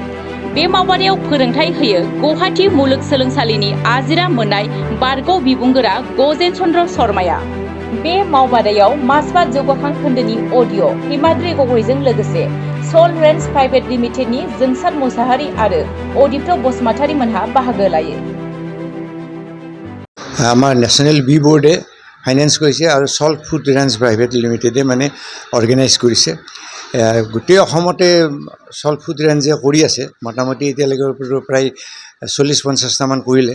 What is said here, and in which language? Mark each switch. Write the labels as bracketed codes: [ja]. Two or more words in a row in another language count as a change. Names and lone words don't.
[brx] बे मावबादायाव फोरोंथाय होयो गुवाहाटी मुलुगसोलोंसालिनि आजिरा मोननाय बारग' बिबुंगोरा गजेन चन्द्र शर्माया। बे मावबादायाव मासबाद जौगाखां खोन्दोनि अडिअ हिमाद्रि गगैजों लोगोसे सल रेन्ज प्राइभेट लिमिटेडनि जोंसार मुसाहारि आरो अदित्य बसुमतारी मोनहा बाहागो लायो। [as] আমাৰ নেশ্যনেল বি বোৰ্ডে ফাইনেন্স কৰিছে আৰু সল্ট ফুড ৰেঞ্জ প্ৰাইভেট লিমিটেডে মানে অৰ্গেনাইজ কৰিছে। গোটেই অসমতে সল্ট ফুড ৰেঞ্জে কৰি আছে, মোটামুটি এতিয়ালৈকে প্ৰায় 40-50টামান কৰিলে।